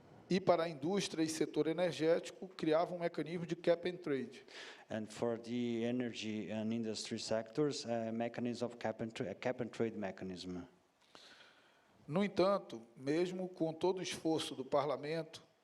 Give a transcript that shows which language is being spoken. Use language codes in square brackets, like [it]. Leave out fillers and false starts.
[pt] E para a indústria e setor energético, criava um mecanismo de cap and trade. [en] And for the energy and industry sectors, mechanism of cap and trade mechanism. [pt] No entanto, mesmo com todo o esforço do parlamento,